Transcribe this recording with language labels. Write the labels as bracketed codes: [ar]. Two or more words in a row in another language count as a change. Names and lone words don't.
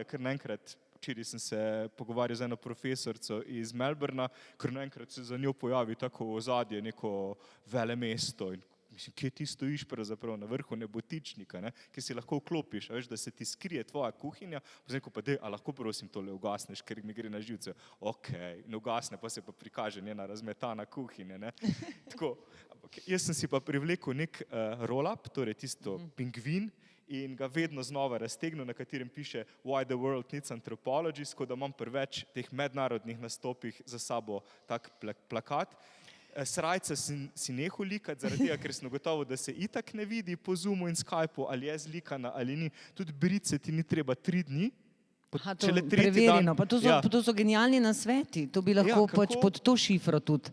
[sl] kar naenkrat, včeraj sem se pogovarjal z eno profesorico iz Melbourna, kar naenkrat se za njo pojavi tako ozadje, neko velemesto in mislim, kje ti stojiš pravzaprav na vrhu nebotičnika, ne, ki si lahko vklopiš, veš, da se ti skrije tvoja kuhinja, potem ko pa dej, a lahko prosim tole ugasneš, ker mi gre na živce, okej, ne ugasne, pa se pa prikaže njena razmetana kuhinja, ne, tako. Jaz sem si pa privlekel nek roll-up, torej tisto pingvin in ga vedno znova raztegnil, na katerem piše [en] Why the world needs anthropologists, [sl] ko da imam pri več teh mednarodnih nastopih za sabo tak plakat. Srajce si nehal likati, zaradi tega, ker sem gotovo, da se itak ne vidi po Zoomu in Skypeu, ali je zlikana ali ni. Tudi brice ti ni treba 3 dni. Preverjeno, pa to so genialni nasveti, to bi lahko pač pod to šifro tudi